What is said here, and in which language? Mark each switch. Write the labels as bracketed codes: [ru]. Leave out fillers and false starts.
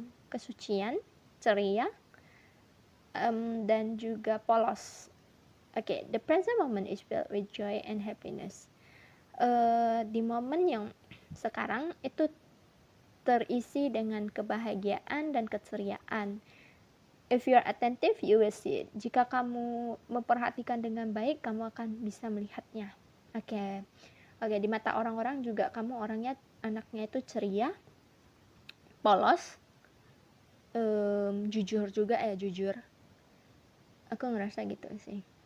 [id] Kesucian, ceria, dan juga polos. Oke, [en] the present moment is filled with joy and happiness. [id] Di momen yang sekarang itu terisi dengan kebahagiaan dan keceriaan. [en] If you are attentive, you will see it. [id] Jika kamu memperhatikan dengan baik, kamu akan bisa melihatnya. Oke, di mata orang-orang juga kamu anaknya itu ceria, polos, jujur juga jujur. Aku ngerasa gitu sih.